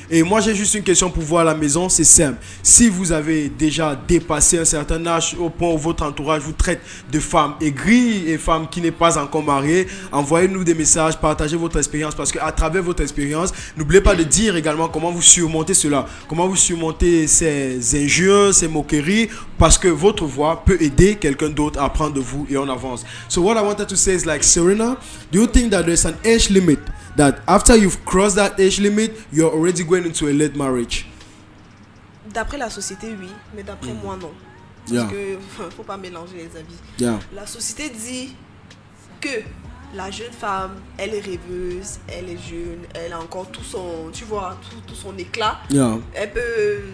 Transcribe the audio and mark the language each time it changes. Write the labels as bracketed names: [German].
[French] Et moi, j'ai juste une question pour vous à la maison, c'est simple. Si vous avez déjà dépassé un certain âge au point où votre entourage vous traite de femmes aigries et femmes qui n'est pas encore mariées, envoyez-nous des messages, partagez votre expérience parce qu'à travers votre expérience, n'oubliez pas de dire également comment vous surmontez cela, comment vous surmontez ces injures, ces moqueries, parce que votre voix peut aider quelqu'un d'autre à apprendre de vous et on avance. [English] So what I wanted to say is like, Serena, do you think that there's an age limit that after you've crossed that age limit, you're already going into a late marriage? [French] D'après la société, oui, mais d'après moi, non. Parce que faut pas mélanger les avis. La société dit que la jeune femme, elle est rêveuse, elle est jeune, elle a encore tout son, tu vois, tout son éclat. Elle peut,